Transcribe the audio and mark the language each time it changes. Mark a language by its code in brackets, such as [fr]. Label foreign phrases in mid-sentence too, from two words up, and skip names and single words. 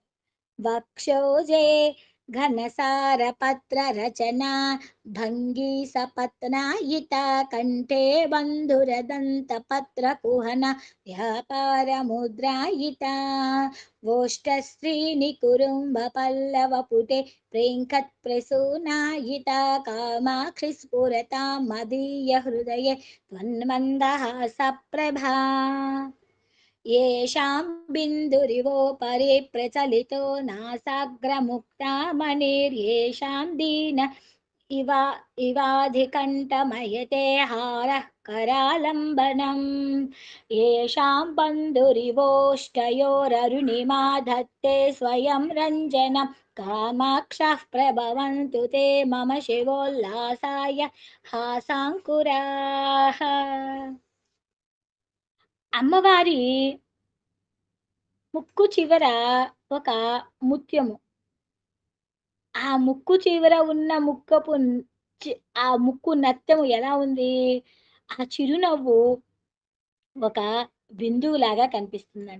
[sa] వక్షోజే ఘనసారపత్ర రచనా భంగి సపత్నాయిత కంఠే బంధురదంత పత్ర కుహన వ్యాపార ముద్రాయిత ఓష్టశ్రీని కురుంబ పల్లవ పుటే ప్రేంకత్ ప్రసూనాయిత కామాక్షి స్ఫురత మదీయ హృదయే త్వన్మందహాస ప్రభా. येषां बिन्दुरिवोपरि प्रचलितो नासाग्रमुक्तामणिर्येषां दीन इवाधिकण्ठमयते हारः करालम्बनम् येषां बन्धुरिवोष्टयोररुणिमा धत्ते स्वयं रञ्जनं कामाक्षः प्रभवन्तु ते मम शिवोल्लासाय हासाङ्कुराः. [te] అమ్మవారి ముక్కు చివర ఒక ముత్యము, ఆ ముక్కు చివర ఉన్న ఆ ముక్కు నత్తము ఎలా ఉంది, ఆ చిరునవ్వు ఒక బిందువులాగా కనిపిస్తుందంట.